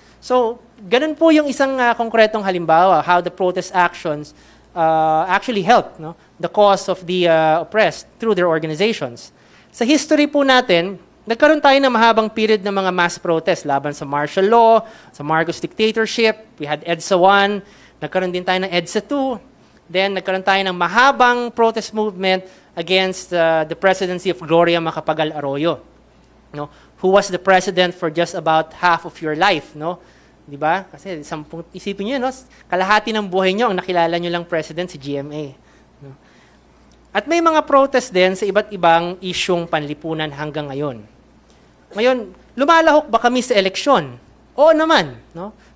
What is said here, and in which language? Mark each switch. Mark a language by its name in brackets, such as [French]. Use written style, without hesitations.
[English] So, [Filipino] ganun po yung isang konkretong halimbawa, [English] how the protest actions actually help, no, the cause of the oppressed through their organizations. [Filipino] Sa history po natin, nagkaroon tayo ng mahabang period ng mga mass protest laban sa martial law, sa Marcos dictatorship. [English] We had [Filipino] EDSA 1, nagkaroon din tayo ng EDSA 2. Then, nagkaroon tayo ng mahabang protest movement [English] against the presidency of Gloria Macapagal Arroyo, [Filipino] no? [English] Who was the president for just about half of your life, no? [Filipino] Di ba? Kasi isipin niyo, no? Kalahati ng buhay niyo ang nakilala niyo lang president si GMA. No? At may mga protest din sa iba't ibang isyung panlipunan hanggang ngayon. Ngayon, lumalahok ba kami sa eleksyon? Oo naman, no?